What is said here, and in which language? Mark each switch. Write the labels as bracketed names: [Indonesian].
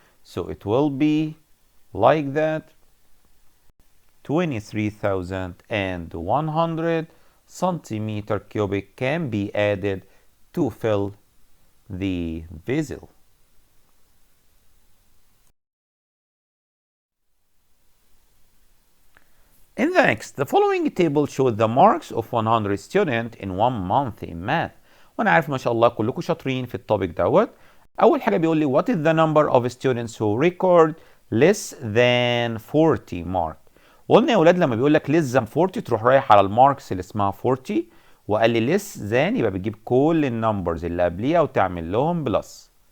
[English] So it will be like that 23,100 centimeter cubic can be added to fill the vessel. In the next, the following table shows the marks of 100 students in 1 month in math. [Arabic] وانا عارف ما شاء الله كلكم شاطرين في التوبيك دوت. [English] اول حاجه بيقول لي what is the number of students who record less than 40 mark. [Arabic] وقلنا يا ولاد لما بيقول لك less than 40 تروح رايح على الماركس اللي اسمها 40، وقال لي less than يبقى بتجيب كل النمبرز اللي قبليها وتعمل لهم بلس.